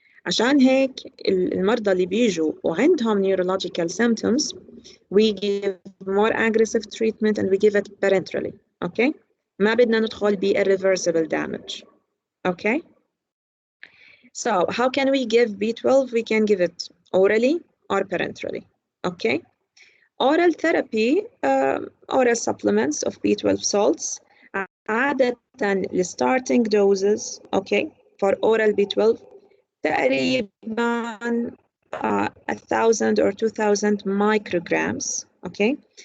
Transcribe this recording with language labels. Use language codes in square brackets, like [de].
[ar] عشان هيك المرضى اللي بيجوا وعندهم [en] neurological symptoms, we give more aggressive treatment and we give it parenterally. Okay? [ar] ما بدنا ندخل ب irreversible damage. [en] Okay? So how can we give B12? We can give it orally or parenterally. Okay? Oral therapy, oral supplements of B12 salts. عادة the starting doses, okay, for oral B12 تقريبا 1,000 or 2,000 micrograms. Okay?